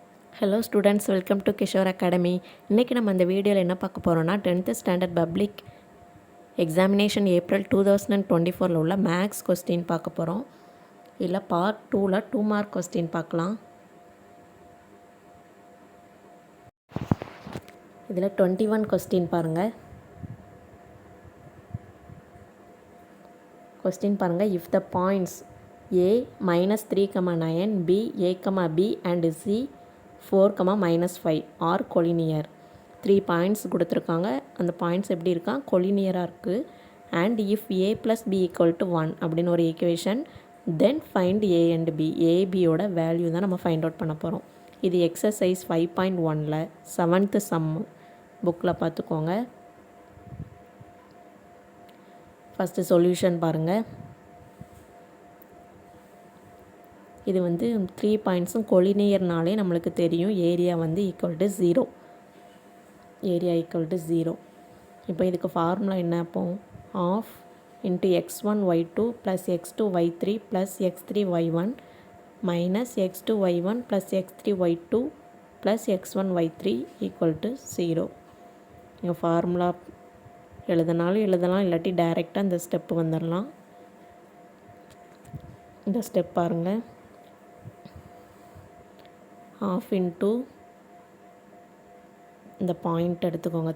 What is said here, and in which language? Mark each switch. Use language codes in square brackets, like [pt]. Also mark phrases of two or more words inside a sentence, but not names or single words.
[en] Hello students, welcome to [ta] கிஷோர் அகாடமி. இன்றைக்கி நம்ம இந்த வீடியோவில் என்ன பார்க்க போகிறோன்னா [en] 10th standard public examination April 2024 [ta] உள்ள [en] maths question [ta] பார்க்க போகிறோம். இல்லை பார்ட் 2ல் [en] 2 mark question [ta] பார்க்கலாம். இதில் 21 கொஸ்டின் பாருங்கள். கொஸ்டின் பாருங்கள். [en] If the points A -3, 9, B A, B and C 4, -5 are collinear. [ta] 3 பாயிண்ட்ஸ் கொடுத்துருக்காங்க. அந்த பாயிண்ட்ஸ் எப்படி இருக்கா, கொலினியராக இருக்குது. [en] and if A + B = 1 [ta] அப்படின்னு ஒரு ஈக்குவேஷன், [en] Then find A and B. [ta] ஏபியோட வேல்யூ தான் நம்ம [en] find out [ta] பண்ண போகிறோம். இது எக்ஸசைஸ் 5.1ல் [en] 7th sum [ta] புக்கில் பார்த்துக்கோங்க. [en] first solution [ta] பாருங்கள். இது வந்து 3 பாயிண்ட்ஸும் கொலினியர்னாலே நம்மளுக்கு தெரியும் ஏரியா வந்து =0. ஏரியா =0. இப்போ இதுக்கு ஃபார்முலா என்ன? [en] அப்போ half into x1y2 + x2y3 + x3y1 minus x2y1 + x3y2 + x1y3 = 0. [ta] இங்கே ஃபார்முலா எழுதினாலும் எழுதலாம், இல்லாட்டி டைரெக்டாக இந்த ஸ்டெப்பு வந்துடலாம். இந்த ஸ்டெப் பாருங்கள். [en] half into [ta] இந்த பாயிண்ட் எடுத்துக்கோங்க.